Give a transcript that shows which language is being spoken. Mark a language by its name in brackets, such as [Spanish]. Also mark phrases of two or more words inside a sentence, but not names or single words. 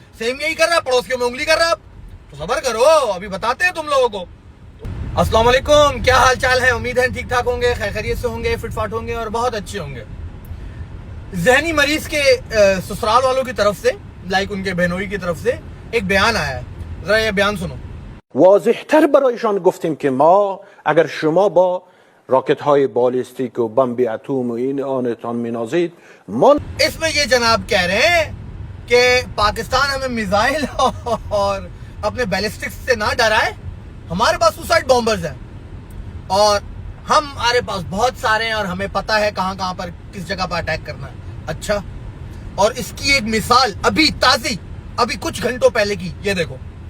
[Hindi] सेम यही कर रहा है, पड़ोसियों में उंगली कर रहा है। तो सब्र करो, अभी बताते हैं तुम लोगों को। [Arabic] السلام عليكم, [Hindi] क्या हाल चाल है? उम्मीद है ठीक ठाक होंगे, खैरियत से होंगे, फिटफाट होंगे और बहुत अच्छे होंगे। जहनी मरीज के ससुराल वालों की तरफ से, लाइक उनके बहनोई की तरफ से एक बयान आया है, जरा ये बयान सुनो। [Persian] واضح‌تر برایشان گفتیم که ما اگر شما با راکت‌های بالستیک و بمب اتم و این آنتان می‌نازید ما [Hindi] इसमें ये जनाब कह रहे हैं कि पाकिस्तान हमें मिसाइल और अपने बैलिस्टिक्स से ना डराए, हमारे पास [English] suicide bombers [Hindi] हैं और हमारे पास बहुत सारे हैं और हमें पता है कहां कहां पर किस जगह पर अटैक करना है। अच्छा, और इसकी एक मिसाल अभी ताजी, अभी कुछ घंटों पहले की, ये देखो।